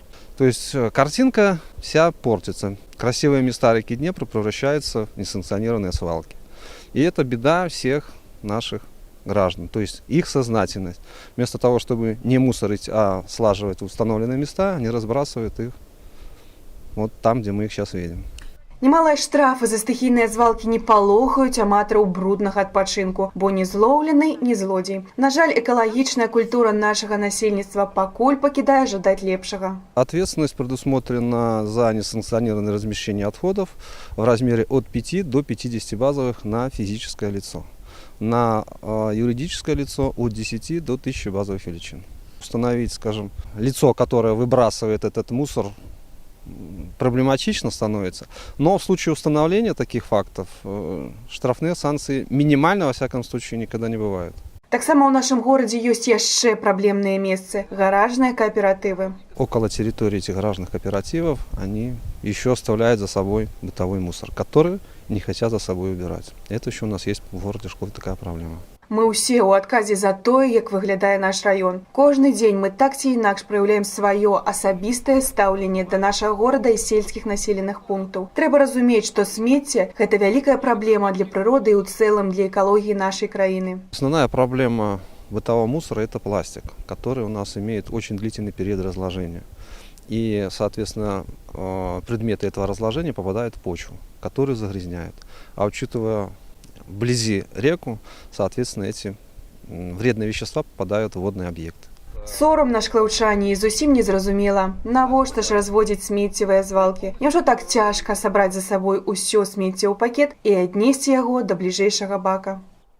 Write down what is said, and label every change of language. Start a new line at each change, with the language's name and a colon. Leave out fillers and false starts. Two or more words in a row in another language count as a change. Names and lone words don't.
Russian: То есть картинка вся портится. Красивые места реки Днепр превращаются в несанкционированные свалки. И это беда всех наших граждан, то есть их сознательность. Вместо того, чтобы не мусорить, а слаживать в установленные места, они разбрасывают их вот там, где мы их сейчас видим.
Belarusian: Немалыя штрафы за стыхійныя звалкі не палохаюць аматараў бруднага адпачынку, бо ні злоўлены, ні злодзей. На жаль, экалагічная культура нашага насельніцтва пакуль пакідае жадаць лепшага.
Russian: Ответственность предусмотрена за несанкционированное размещение отходов в размере от 5 до 50 базовых на физическое лицо. На юридическое лицо от 10 до 1000 базовых величин. Установить, скажем, лицо, которое выбрасывает этот мусор, проблематично становится, но в случае установления таких фактов штрафные санкции минимально, во всяком случае, никогда не бывают.
Belarusian: Таксама ў нашым горадзе ёсць яшчэ праблемныя месцы – гаражныя кооперативы.
Russian: Около территории этих гаражных кооперативов они еще оставляют за собой бытовой мусор, который не хотят за собой убирать. Это еще у нас есть в городе Шклове такая проблема.
Belarusian: Мы ўсе ў адказе за тое, як выглядае наш раён. Кожны дзень мы так ці інакш праяўляем сваё асабістае стаўленне да нашага горада і сельскіх населеных пунктаў. Трэба разумець, што смецце – гэта вялікая праблема для прыроды і ў цэлым для экалогіі нашай краіны.
Russian: Основная проблема бытового мусора – это пластик, который у нас имеет очень длительный период разложения. И, соответственно, предметы этого разложения попадают в почву, которую загрязняют. А учитывая вблизи реку, соответственно, эти вредные вещества попадают в водный объект.
Belarusian: Сорам на шклаўчане і зусім незразумела, навошта ж разводзіць смеццевыя звалкі. Няўжо так цяжка сабраць за сабой усё смецце ў пакет і аднесці яго да бліжэйшага бака?